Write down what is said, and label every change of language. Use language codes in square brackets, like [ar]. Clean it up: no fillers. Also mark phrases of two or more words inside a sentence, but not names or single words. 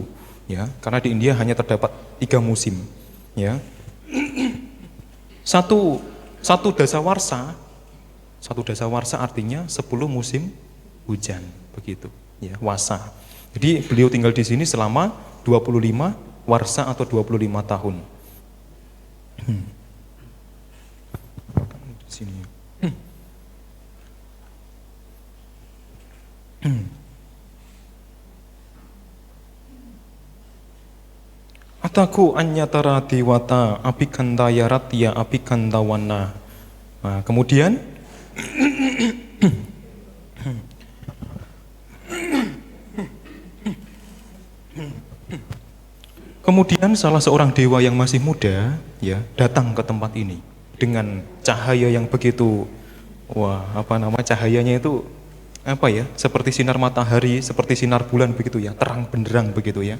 [id] Ya, karena di India hanya terdapat 3 musim. Ya, satu dasawarsa artinya 10 musim hujan begitu ya, wasa. Jadi beliau tinggal di sini selama 25 warsa atau 25 tahun. Di sini. [sa] Ataku anyatara diwata apikanda yaratya apikanda wana. [id] Nah, kemudian salah seorang dewa yang masih muda ya datang ke tempat ini dengan cahaya yang begitu cahayanya itu seperti sinar matahari, seperti sinar bulan begitu ya, terang benderang begitu ya.